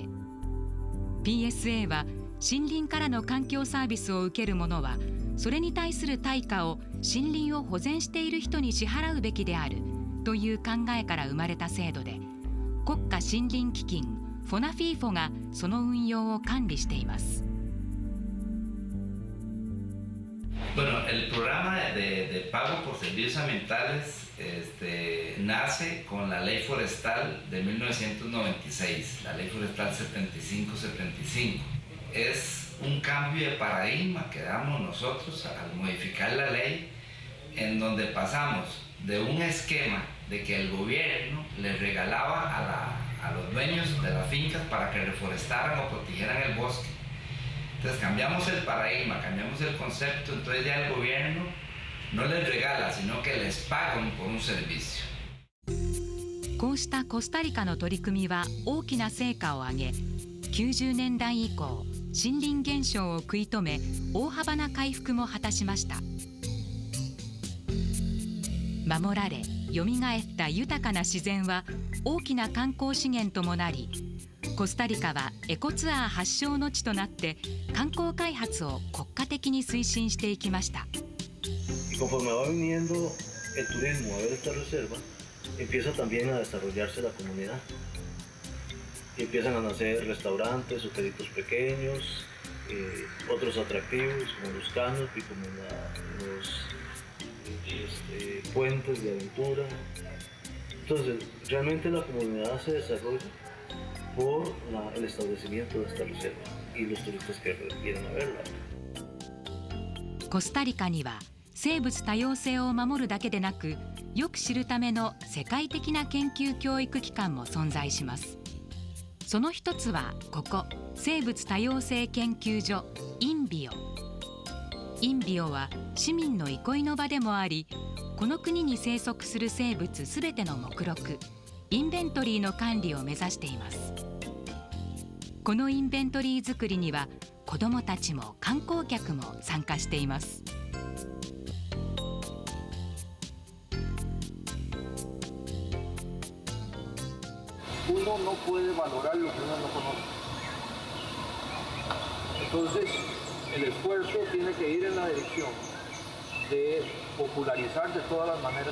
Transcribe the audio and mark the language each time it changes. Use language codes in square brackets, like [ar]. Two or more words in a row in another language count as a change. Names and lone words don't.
[ja] PSA は森林からの環境サービスを受ける者はそれに対する対価を森林を保全している人に支払うべきであるという考えから生まれた制度で、国家森林基金フォナフィーフォがその運用を管理しています。 [es] Bueno, el programa de pago por servicios ambientales nace con la ley forestal de 1996, la ley forestal 7575. Es un cambio de paradigma que damos nosotros al modificar la ley, en donde pasamos de un esquema de que el gobierno les regalaba a los dueños de las fincas para que reforestaran o protegieran el bosque. Entonces cambiamos el paradigma, cambiamos el concepto, entonces ya el gobierno no les regala, sino que les pagan por un servicio. [ja] こうしたコスタリカの取り組みは大きな成果を上げ、90年代以降、森林減少を食い止め、大幅な回復も果たしました。守られ、よみがえった豊かな自然は大きな観光資源ともなり、コスタリカはエコツアー発祥の地となって観光開発を国家的に推進していきました。 [es] Conforme va viniendo el turismo a ver esta reserva, empieza también a desarrollarse la comunidad. Y empiezan a nacer restaurantes, hotelitos pequeños, otros atractivos como los canopies, como los puentes de aventura. Entonces, realmente la comunidad se desarrolla por el establecimiento de esta reserva y los turistas que vienen a verla. [ja] コスタリカには生物多様性を守るだけでなく、よく知るための世界的な研究教育機関も存在します。その一つはここ、生物多様性研究所インビオ。インビオは市民の憩いの場でもあり、この国に生息する生物すべての目録、インベントリーの管理を目指しています。このインベントリー作りには子どもたちも観光客も参加しています。 [es] Uno no puede valorar lo que uno no conoce. Entonces, el esfuerzo tiene que ir en la dirección de popularizar de todas las maneras